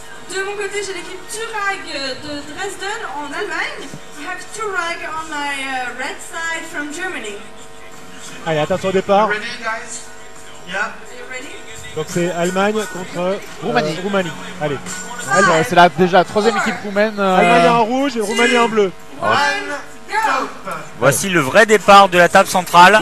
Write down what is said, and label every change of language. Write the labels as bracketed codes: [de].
[fr] De mon côté, j'ai l'équipe Turag de Dresden en Allemagne. [en] I have Turag on my red side from Germany. [fr] Allez, attention au départ. [en] Ready, guys? Yeah. Are you ready? [fr] Donc c'est Allemagne contre Roumanie. Allez. C'est déjà la troisième équipe roumaine. Allemagne en rouge et Roumanie en bleu. [en] One, go! [fr] Voici le vrai départ de la table centrale.